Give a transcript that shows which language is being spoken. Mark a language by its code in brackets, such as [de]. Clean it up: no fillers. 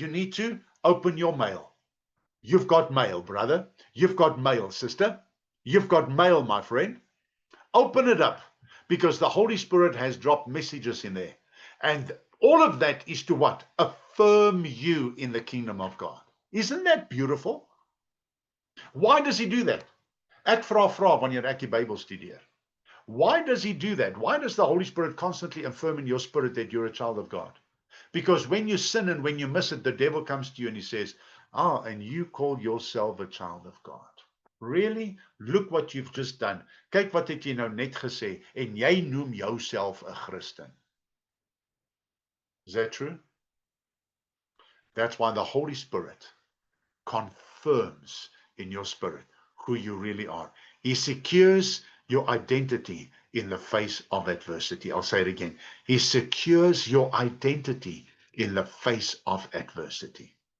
[en] You need to open your mail. You've got mail, brother. You've got mail, sister. You've got mail, my friend. Open it up, because the Holy Spirit has dropped messages in there. And all of that is to what? Affirm you in the kingdom of God. Isn't that beautiful? Why does he do that? [af] Ek vra wanneer ek die Bybel studeer. [en] Why does he do that? Why does the Holy Spirit constantly affirm in your spirit that you're a child of God? Because when you sin and when you miss it, the devil comes to you and he says, and you call yourself a child of God. Really? Look what you've just done. [af] Kyk wat het jy nou net gesê, en jy noem jouself 'n Christen. [en] Is that true? That's why the Holy Spirit confirms in your spirit who you really are. He secures your identity in the face of adversity. I'll say it again. He secures your identity in the face of adversity.